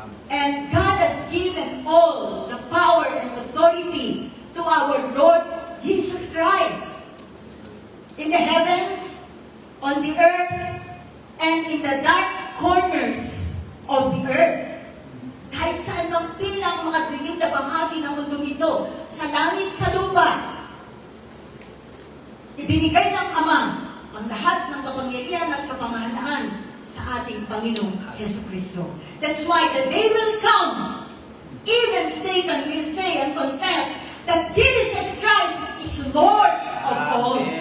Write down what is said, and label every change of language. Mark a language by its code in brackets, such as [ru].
[en] And God has given all the power and authority to our Lord Jesus Christ. In the heavens, on the earth, and in the dark corners of the earth. [tl] Kahit saan mang pilang mga dilim na bahagi ng mundong ito, sa langit, sa lupa, ibinigay ng Ama ang lahat ng kapangyarihan at kapamahalaan sa ating Panginoong Jesucristo. [en] That's why the day will come even Satan will say and confess that Jesus Christ is Lord of all.